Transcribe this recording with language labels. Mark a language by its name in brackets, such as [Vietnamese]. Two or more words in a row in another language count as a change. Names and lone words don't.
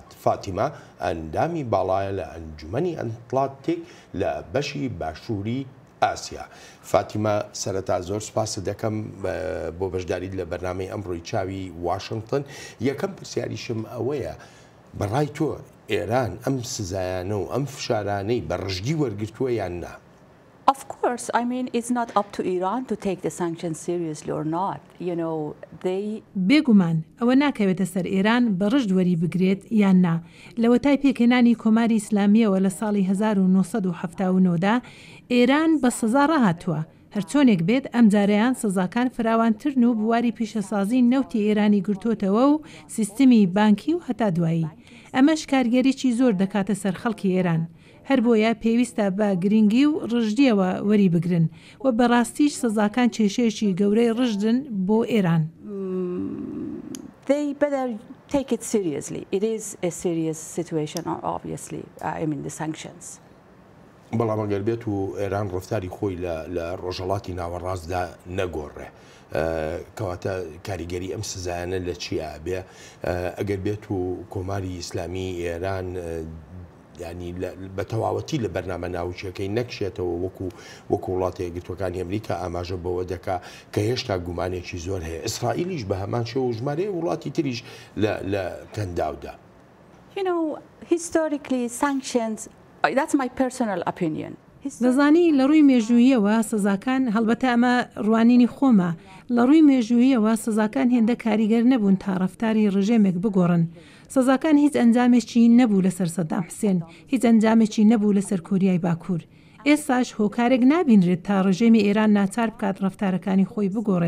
[Central Kurdish] فاتیمە ئەندامی باڵایە لە ئەنجومەنی ئەتلانتیک لە بەشی باشووری ئاسیا. فاتیمە سەرەتا زۆر سوپاس دەکەم بۆ بەشداریت لە بەرنامەی ئەمڕۆی چاوی واشنگتن. یەکەم پرسیاریشم ئەوەیە بەڕای تۆ ئێران ئەم سزایانە و ئەم فشارانەی بە ڕژگی وەرگرتووە یان نا؟ [English] Of course, I mean, it's not up to Iran to take the sanctions seriously or not. You know, [Central Kurdish] بێگومان ئەوە ناکەوێتە سەر ئێران بە ڕژد وەری بگرێت یان نا. لەوە تای پێکهێنانی کۆماری ئیسلامیەوە لە ساڵی 1979دا ئێران بە سزا ڕاهاتووە. هەرچۆنێک بێت ئەم جارەیان سزاکان فراوانترن و بواری پیشەسازی نەوتی ئێرانی گرتوتەوە و سیستمی بانکی و هەتا دوایی. ئەمەش کارگەریی زۆر دەکاتە سەر خەڵکی ئێران. هەر بۆیە پێویستە بە گرنگی و ڕژدیەوە وەری بگرن و بەڕاستیش سزاکان کێشەیەکی گەورەی ڕژدن بۆ ئێران. [English] They better take it seriously. It is a serious situation, obviously. I mean, the sanctions. [Central Kurdish] بەڵام ئەگەر بێت و ئێران ڕفتاری خۆی لە ڕۆژهەڵاتی ناوەڕاستدا نەگۆڕێ کەواتە کاریگەری ئەم سزایانە لە چیا بێ ئەگەر بێت و کۆماری ئیسلامی ئێران ینی بە تەواوەتی لە بەرنامە ناوچەکەی نەکشێتەوە وەکو وڵاتی یەکگرتوەکانی ئەمریکا ئاماژە بەوە دەکا کە هێشتا گومانێکی زۆر هەیە. ئیسرائیلیش بە هەمان شێوە ژمارەیە وڵاتی تریش لە کەنداودا. [English] Historically, sanctions, that's my personal opinion. [Central Kurdish] دەزانی لە ڕووی مێژوویەوە سزاکان هەڵبەتە ئەمە ڕوانینی خۆمە لە ڕووی مێژوویەوە سزاکان هێندە کاریگەر نەبوون تا ڕەفتاری ڕژێمێک بگۆڕن. سزاکان هیچ ئەنجامێکی نەبوو لەسەر سەدام حوسێن، هیچ ئەنجامێکی نەبوو لەسەر کۆریای باکوور. ئێستاش هۆکارێک نابینرێت تا ڕژێمی ئێران ناچار بکات ڕەفتارەکانی خۆی بگۆڕێت.